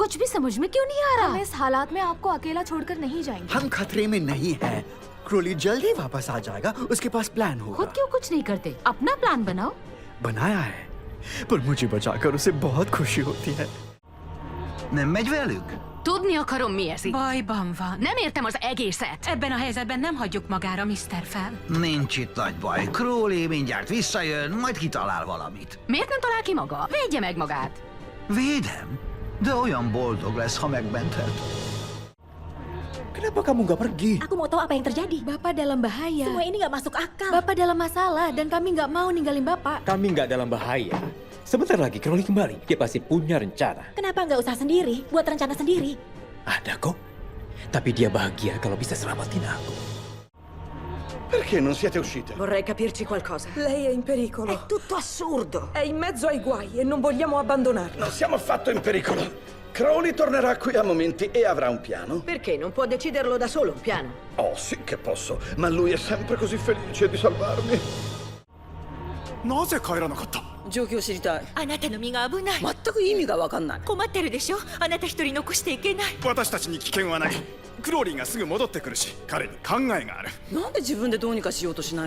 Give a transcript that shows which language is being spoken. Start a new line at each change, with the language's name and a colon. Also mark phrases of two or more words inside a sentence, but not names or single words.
Hindi: कुछ भी समझ में क्यों नहीं आ रहा? हम इस हालात में आपको अकेला छोड़कर नहीं जाएंगे। हम खतरे में नहीं हैं। क्रोली जल्दी वापस आ जाएगा। उसके पास प्लान होगा। खुद क्यों कुछ नहीं करते? अपना प्लान बनाओ। बनाया है, पर मुझे बचाकर उसे बहुत खुशी होती है.
Hungarian: Nem megy velük? Tudni akarom, mi ez itt. Bajban van. Nem értem az egészet. Ebben a helyzetben nem hagyjuk magára Mr. Fel. Nincs itt nagy baj. Crowley mindjárt visszajön, majd kitalál valamit. Miért nem talál ki maga? Védje meg magát. Védem? De olyan boldog lesz, ha megmenthet.
Indonesian: Kenapa kamu nggak pergi? Aku mau tahu apa yang terjadi. Bapak dalam bahaya. Semua ini nggak masuk akal. Bapak dalam masalah dan kami nggak mau ninggalin Bapak. Kami nggak dalam bahaya. Sebentar lagi Crowley kembali. Dia pasti punya rencana. Kenapa nggak usah sendiri? Buat rencana sendiri. Ada kok. Tapi dia bahagia kalau bisa selamatin aku.
Italian: Perché non siete uscite? Vorrei capirci qualcosa. Lei è in pericolo. È tutto assurdo. È in mezzo ai guai e non vogliamo abbandonarlo. Non siamo affatto in pericolo. Crowley tornerà qui a momenti e avrà un piano. Perché? Non può deciderlo da solo, un piano. Oh, sì che posso, ma lui è sempre così felice di salvarmi.
Japanese: なぜ帰らなかった？状況知りたい。あなたの身が危ない。全く意味がわかんない。困ってるでしょ。あなた一人残していけない。私たちに危険はない。クローリーがすぐ戻ってくるし、彼に考えがある。なんで自分でどうにかしようとしないの？